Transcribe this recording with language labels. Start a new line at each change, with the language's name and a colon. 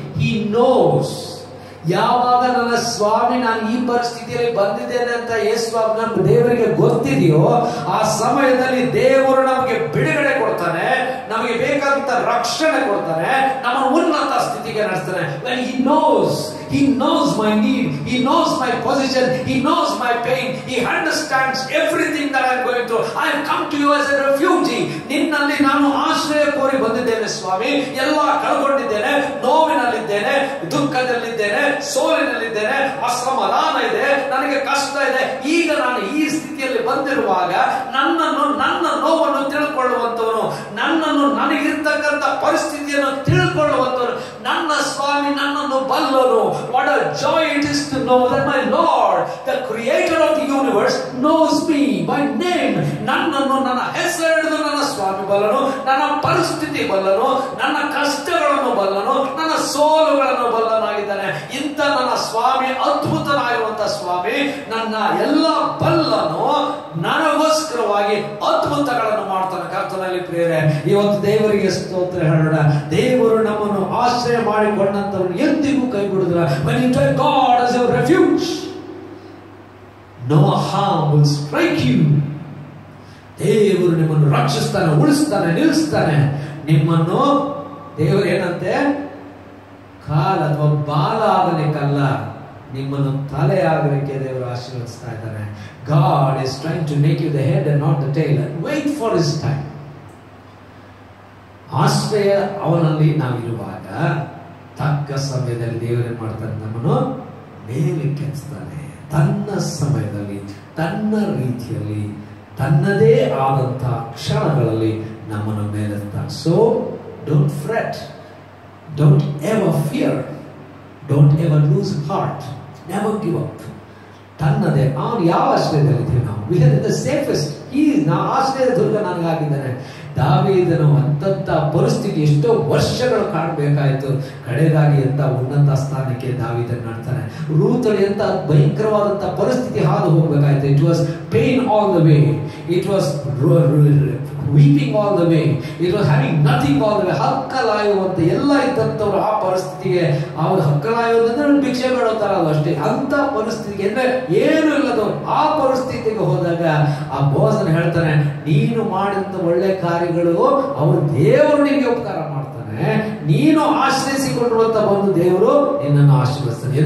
English: He knows.
Kannada: ಯಾವಾಗ ನನ್ನ ಸ್ವಾಮಿ ನಾನು ಈ ಪರಿಸ್ಥಿತಿಯಲ್ಲಿ ಬಂದಿದ್ದೇನೆ ಅಂತ ನಮ್ಮ ದೇವರಿಗೆ ಗೊತ್ತಿದೆಯೋ, ಆ ಸಮಯದಲ್ಲಿ ದೇವರು ನಮಗೆ ಬಿಡುಗಡೆ ಕೊಡ್ತಾನೆ, ನಮಗೆ ಬೇಕಾದಂತ ರಕ್ಷಣೆ ಕೊಡ್ತಾನೆ, ನಮ್ಮ ಉನ್ನತ ಸ್ಥಿತಿಗೆ ನಡೆಸ್ತಾನೆ.
English: when he knows my need, he knows my position, he knows my pain, he understands everything that I am going through. I have come to you as a refugee.
Kannada: ನಿನ್ನಲ್ಲಿ ನಾನು ಆಶ್ರಯ ಕೋರಿ ಬಂದಿದ್ದೇನೆ ಸ್ವಾಮಿ, ಎಲ್ಲ ಕಳ್ಕೊಂಡಿದ್ದೇನೆ, ನೋವಿನಲ್ಲಿದ್ದೇನೆ, ದುಃಖದಲ್ಲಿದ್ದೇನೆ, ಸೋಲಿನಲ್ಲಿದ್ದೇನೆ, ಅಸಮಾಧಾನ ಇದೆ, ನನಗೆ ಕಷ್ಟ ಇದೆ. ಈಗ ನಾನು ಈ ಸ್ಥಿತಿಯಲ್ಲಿ ಬಂದಿರುವಾಗ ನನ್ನ ನೋವನ್ನು ತಿಳ್ಕೊಳ್ಳುವಂತವನು, ನನಗಿರ್ತಕ್ಕಂಥ ಪರಿಸ್ಥಿತಿಯನ್ನು ತಿಳ್ಕೊಳ್ಳುವಂತವನು ನನ್ನ ಸ್ವಾಮಿ ನನ್ನನ್ನು ಬಲ್ಲನು.
English: What a joy it is to know that my Lord, the creator of the universe, knows me by name.
Kannada: ನನ್ನನ್ನು, ನನ್ನ ಹೆಸರು ಹಿಡಿದು ನನ್ನ ಸ್ವಾಮಿ ಬಲ್ಲನು, ನನ್ನ ಪರಿಸ್ಥಿತಿ ಬಲ್ಲನು, ನನ್ನ ಕಷ್ಟಗಳನ್ನು ಬಲ್ಲನು, ನನ್ನ ಸೋಲುಗಳನ್ನು ಬಲ್ಲನಾಗಿದ್ದಾನೆ. ಇಂಥ ನನ್ನ ಸ್ವಾಮಿ, ಅದ್ಭುತನಾಗಿರುವಂತಹ ಸ್ವಾಮಿ, ನನ್ನ ಎಲ್ಲ ಬಲ್ಲನು, ನನಗೋಸ್ಕರವಾಗಿ ಅದ್ಭುತಗಳನ್ನು ಮಾಡ್ತಾನೆ. ಕರ್ತನಲ್ಲಿ ಪ್ರಿಯರೇ, ಇವತ್ತು ದೇವರಿಗೆ ಸ್ತೋತ್ರ ಹೇಳೋಣ. ದೇವರು ನಮ್ಮನ್ನು ಆಶ್ರಯ ಮಾಡಿಕೊಂಡಂತವನು ಎಂದಿಗೂ ಕೈ ಬಿಡುವುದಿಲ್ಲ.
English: When you take God as your refuge, no harm will strike you.
Kannada: ದೇವರು ನಿಮ್ಮನ್ನು ರಕ್ಷಿಸ್ತಾನೆ, ಉಳಿಸ್ತಾನೆ, ನಿಲ್ಲಿಸ್ತಾನೆ. ನಿಮ್ಮನ್ನು ದೇವರು ಏನಂತೆ ಕಾಲ ಅಥವಾ ಬಾಲ ಆಗಲಿಕ್ಕಲ್ಲ, ನಿಮ್ಮನ್ನು ತಲೆ ಆಗಲಿಕ್ಕೆ ದೇವರು ಆಶೀರ್ವದಿಸ್ತಾ ಇದ್ದಾನೆ.
English: God is trying to make you the head and not the tail. Wait for his time.
Kannada: ಆಶ್ರಯ ಅವನಲ್ಲಿ ನಾವಿರುವಾಗ ತಕ್ಕ ಸಮಯದಲ್ಲಿ ದೇವರೇನ್ ಮಾಡ್ತಾನೆ, ನಮ್ಮನ್ನು ಮೇಲಕ್ಕೆತ್ತಿಸ್ತಾನೆ. ತನ್ನ ಸಮಯದಲ್ಲಿ, ತನ್ನ ರೀತಿಯಲ್ಲಿ, ತನ್ನದೇ ಆದಂತಹ ಕ್ಷಣಗಳಲ್ಲಿ ನಮ್ಮನ್ನು ಮೇಲೆತ್ತಾನೆ.
English: So don't fret, don't ever fear, don't ever lose heart, never give up.
Kannada: ತನ್ನದೇ ಅವನು ಯಾವ ಆಶ್ರಯದಲ್ಲಿದ್ದೀವಿ ನಾವು?
English: We are the safest.
Kannada: ನಾ ಆಶ್ರಯದ ದುರ್ಗ ನನಗಾಗಿದ್ದಾನೆ. ದಾವೀದನು ಅಂತಂತ ಪರಿಸ್ಥಿತಿ ಎಷ್ಟೋ ವರ್ಷಗಳು ಕಾಣಬೇಕಾಯ್ತು, ಕಡೆದಾಗಿ ಅಂತ ಉನ್ನತ ಸ್ಥಾನಕ್ಕೆ ದಾವೀದನ್ ಮಾಡ್ತಾನೆ. ರೂತಳು ಅಂತ ಭಯಂಕರವಾದಂತ ಪರಿಸ್ಥಿತಿ ಹಾದು ಹೋಗ್ಬೇಕಾಯ್ತು.
English: It was pain all the way, it was weeping all the way, it was having nothing all the way.
Kannada: ಹಕ್ಕಲಾಯುವಂತ ಎಲ್ಲ ಇದ್ದಂಥವ್ರು ಆ ಪರಿಸ್ಥಿತಿಗೆ, ಅವ್ರು ಹಕ್ಕಲಾಯುವುದಂದ್ರೆ ಭಿಕ್ಷೆ ಬೇಡೋತಾರಲ್ಲ ಅಷ್ಟೇ, ಅಂತ ಪರಿಸ್ಥಿತಿಗೆ ಅಂದ್ರೆ ಏನು ಇಲ್ಲದವ್ರು ಆ ಪರಿಸ್ಥಿತಿಗೆ ಹೋದಾಗ ಆ ಬೋಸನ್ ಹೇಳ್ತಾನೆ, ನೀನು ಮಾಡಿದಂತ ಒಳ್ಳೆ ಕಾರ್ಯಗಳು ಅವರು ದೇವರು ನಿನಗೆ ಉಪಕಾರ ಮಾಡ್ತಾನೆ, ನೀನು ಆಶ್ರಯಿಸಿಕೊಂಡಿರುವಂತ ಬಂದು ದೇವರು ನಿನ್ನನ್ನು ಆಶೀರ್ವದಿಸ್ತಾನೆ.